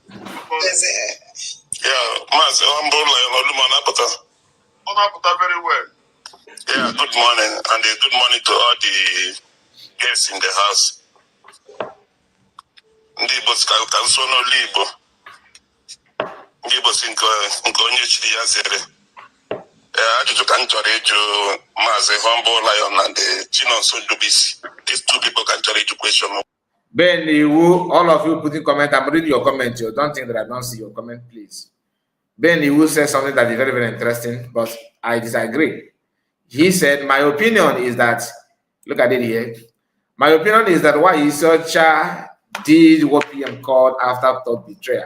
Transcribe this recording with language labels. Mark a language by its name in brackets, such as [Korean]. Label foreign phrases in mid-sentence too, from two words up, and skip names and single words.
[English] Yeah, Mas, very well. Yeah, good morning, and good morning to all the guests in the house. [Igbo] ụbọchị nke onye chiri ya zere ajụjụ ka m chọrọ ịjụ Maazị Humble Lion and Chinonso Ndubisi. [English] These two people can [Igbo] chọrọ ịjụ [English] question. Ben, all of you putting comment, I'm reading your comment. You don't think that I don't see your comment, please. Ben Iwu said something that is very, very interesting, but I disagree. He said, my opinion is that, look at it here. My opinion is that why Ocha did what PM called afterthought betrayal.